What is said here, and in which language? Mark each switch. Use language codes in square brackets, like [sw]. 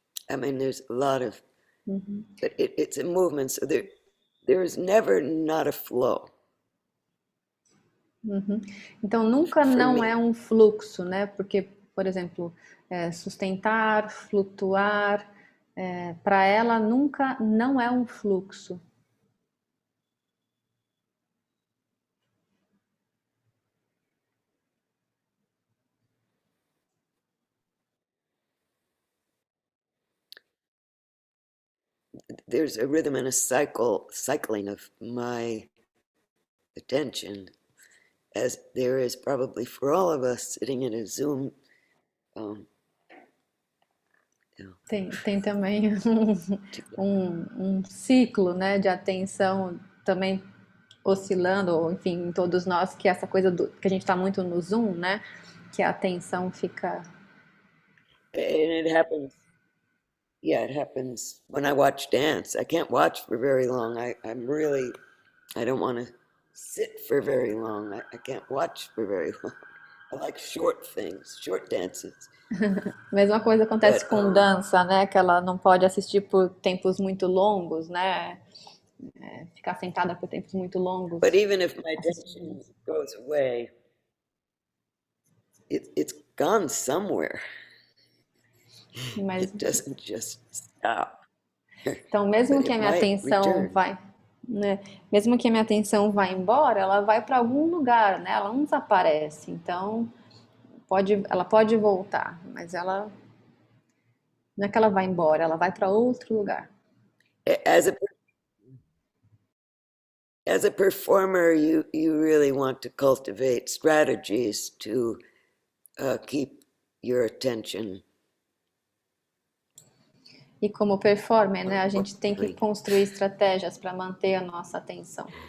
[en] I mean, there's a lot of, but it's a movement, so there is never not a flow. [pt] Então, nunca não é um fluxo, né? Porque, por exemplo, sustentar, flutuar, para ela nunca não é um fluxo. [en] There's a rhythm and a cycling of my attention, as there is probably for all of us sitting in a Zoom. [pt] Tem também um ciclo, né, de atenção também oscilando, ou enfim, em todos nós, que essa coisa que a gente está muito no Zoom, né, que a atenção fica... [en] And it happens. Yeah, it happens when I watch dance. I can't watch for very long. I don't want to sit for very long. I can't watch for very long. I like short things, short dances. [pt] Mesma coisa acontece com dança, né? Que ela não pode assistir por tempos muito longos, né? Ficar sentada por tempos muito longos. [en] But even if my attention goes away, it's gone somewhere. [pt] Mas, [en] it doesn't just stop. [pt] Então, mesmo que a minha atenção vai, né? Mesmo que a minha atenção vá embora, ela vai para algum lugar, né? Ela não desaparece. Então, ela pode voltar, mas ela não é que ela vai embora, ela vai para outro lugar. [en] As a performer, you really want to cultivate strategies to keep your attention. [pt] E como performer, né, a gente tem que construir estratégias para manter a nossa atenção.